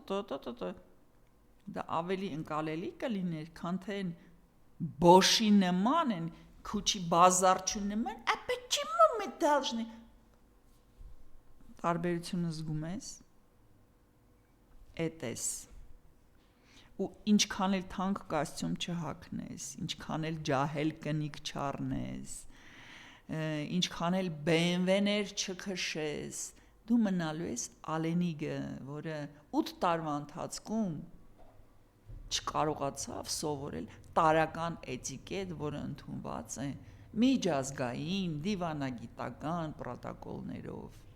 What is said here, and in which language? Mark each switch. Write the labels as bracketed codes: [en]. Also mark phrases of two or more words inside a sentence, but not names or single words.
[hy] դա ավելի ընկալելի կլիներ, քան թե բոշի նման են, քուչի բազարչու նման, [ru] а почему мы должны [hy] տարբերությունը զգում ես, էդ ես, ու ինչքան էլ թանկ կոստյում չհագնես, ինչքան էլ ջահել կնիկ չառնես, ինչքան էլ BMW-ներ չքշես, դու մնալու ես Ալենիգը, որը 8 տարվա ընթացքում չկարողացավ սովորել տարական էտիկետ, որը ընդունված է միջազգային դիվանագիտական պրոտոկոլներով։